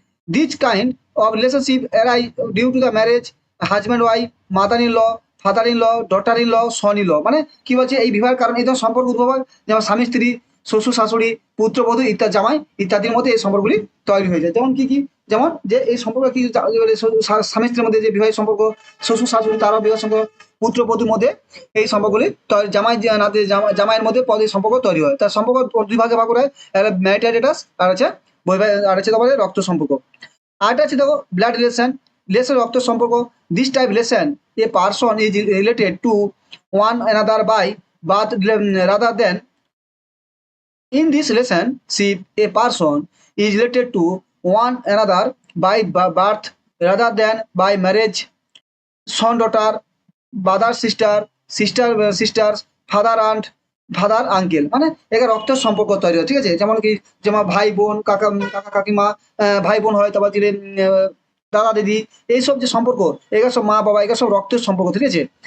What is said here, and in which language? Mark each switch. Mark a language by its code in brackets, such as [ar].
[bn] This kind of relationship arise due to the marriage, husband wife, mother in law, father in law, daughter in law, son in law, মানে কি বলছে, এই বিবাহের কারণে এই ধরনের সম্পর্ক উদ্ভব হয়, যেমন স্বামী স্ত্রী, শ্বশুর শাশুড়ি, পুত্রবধূ ইত্যাদি, জামাই ইত্যাদির মধ্যে এই সম্পর্কগুলি তৈরি হয়ে যায়। যেমন কি কি, যেমন যে এই সম্পর্ক কি স্বামী স্ত্রীর মধ্যে যে বিবাহিক সম্পর্ক, শ্বশুর শাশুড়ি তারাও বিবাহ সম্পর্ক, পুত্রবধূর মধ্যে এই সম্পর্কগুলি জামাই নাতি জামাইয়ের মধ্যে পদের সম্পর্ক তৈরি হয়। তার সম্পর্ক দুই ভাগে ভাগ করে, ম্যারিটাল স্ট্যাটাস আর হচ্ছে বৈবাহিক, আর হচ্ছে তোমাদের রক্ত সম্পর্ক। [en] আরেকটা আছে দেখো ব্লাড রিলেশন, রিলেশন রক্ত সম্পর্ক। This type relation a person is related to one another by birth rather than. In this relationship, a person is related to one another by birth rather than by marriage. Son, daughter, brother, sister, sisters, father and father uncle, মানে এখানে রক্তের সম্পর্ক তৈরি হয়, ঠিক আছে। [bn] যেমন কি, যেমন ভাই বোন, কাকা কাকা কাকিমা, ভাই বোন হয়, তারপর দিলে দাদা দিদি, এইসব যে সম্পর্ক, এগুলো সব মা বাবা, এগুলো সব রক্তের সম্পর্ক, ঠিক আছে।